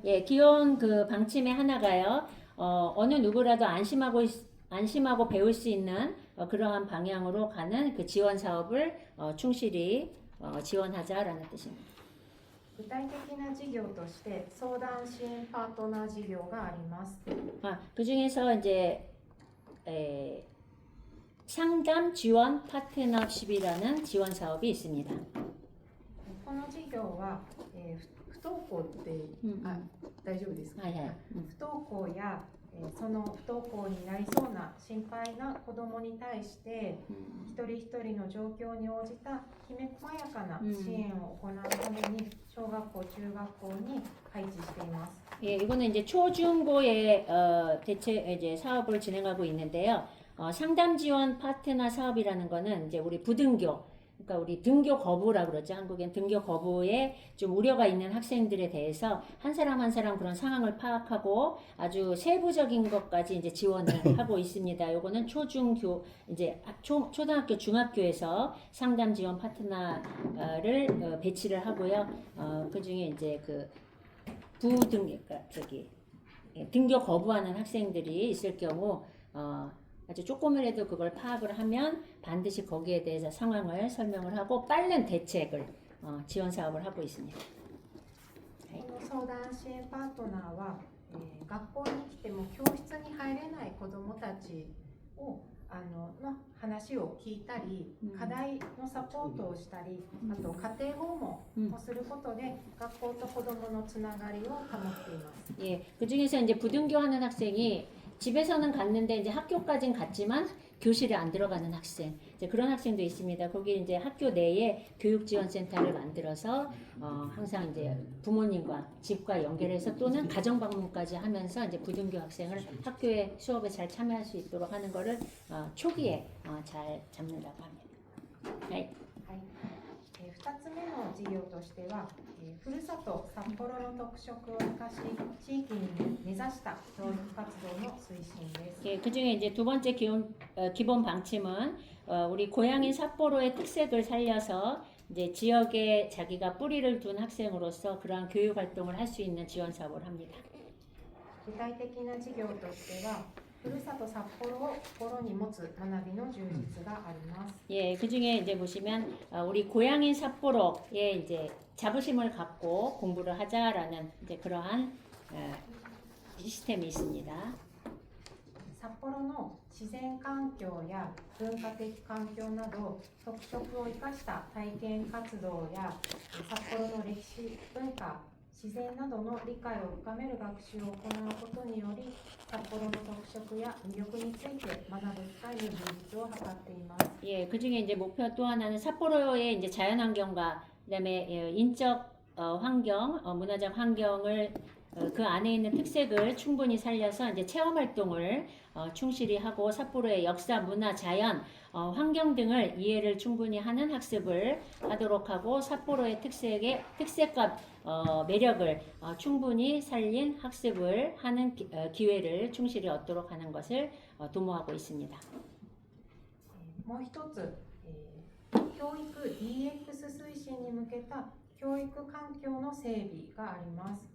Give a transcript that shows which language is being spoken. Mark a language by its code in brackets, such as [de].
[ko] 예, 기본 그 방침의 하나가요. 어느 누구라도 안심하고 배울 수 있는 그러한 방향으로 가는 그 지원 사업을 충실히 지원하자라는 뜻입니다. [ja] 具体的な事業として相談支援パートナー事業があります。 [ko] 그 중에서 이제 상담 지원 파트너십이라는 지원 사업이 있습니다. [ja] この事業は、不登校って、大丈夫ですか？不登校や、その不登校になりそうな心配な子どもに対して、一人一人の状況に応じたきめ細やかな支援を行うために小学校、中学校に配置しています。 [ko] 예, 이거는 이제 초중고의 이제 사업을 진행하고 있는데요. 상담 지원 파트너 사업이라는 거는 이제 우리 부등교, 그러니까 우리 등교 거부라 그러죠. 한국엔 등교 거부에 좀 우려가 있는 학생들에 대해서 한 사람 한 사람 그런 상황을 파악하고 아주 세부적인 것까지 이제 지원을 하고 있습니다. 요거는 초중교 이제 초등학교 중학교에서 상담 지원 파트너를 배치를 하고요. 그 중에 이제 그 그러니까 등교 거부하는 학생들이 있을 경우 아주 조금이라도 그걸 파악을 하면 반드시 거기에 대해서 상황을 설명을 하고 빠른 대책을 지원 사업을 하고 있습니다. [ja] この相談支援パートナーは、学校に来ても教室に入れない子どもたちをの話を聞いたり、課題のサポートをしたり、あと家庭訪問をすることで学校と子どものつながりを保っています。 [ko] 예, 그 중에서 이제 부등교하는 학생이 집에서는 갔는데 이제 학교까지는 갔지만 교실에 안 들어가는 학생, 이제 그런 학생도 있습니다. 거기 이제 학교 내에 교육지원센터를 만들어서 항상 이제 부모님과 집과 연결해서 또는 가정 방문까지 하면서 이제 부등교 학생을 학교에 수업에 잘 참여할 수 있도록 하는 거를 초기에 잘 잡는다고 합니다. 네. [ja] 2つ目の事業としては、ふるさと札幌の特色を生かし地域に根ざした教育活動の推進です。 [ko] 예, 그 중에 이제 두 번째 기본 방침은 우리 고향인 삿포로의 특색을 살려서 이제 지역에 자기가 뿌리를 둔 학생으로서 그러한 교육 활동을 할 수 있는 지원 사업을 합니다. [ja] 具体的な事業としては、ふるさと札幌を心に持つ学びの充実があります。 [ko] 예, 그 중에 이제 보시면 우리 고향인 삿포로에 이제 자부심을 갖고 공부를 하자라는 이제 그러한 시스템이 있습니다. [ja] 札幌の自然環境や文化的環境など特色を生かした体験活動や札幌の歴史、文化、自然などの理解を深める学習を行うことにより札幌の特色や魅力について学ぶ機会の充実を図っています。 [ko] 예, 그 중에 이제 목표 또 하나는 삿포로의 이제 자연환경과 그다음에 인적 환경, 문화적 환경을 그 안에 있는 특색을 충분히 살려서 이제 체험 활동을 충실히 하고 삿포로의 역사, 문화, 자연, 환경 등을 이해를 충분히 하는 학습을 하도록 하고 삿포로의 특색과 매력을 충분히 살린 학습을 하는 기회를 충실히 얻도록 하는 것을 도모하고 있습니다. [ja] もう一つ、教育 DX 推進に向けた教育環境の整備があります。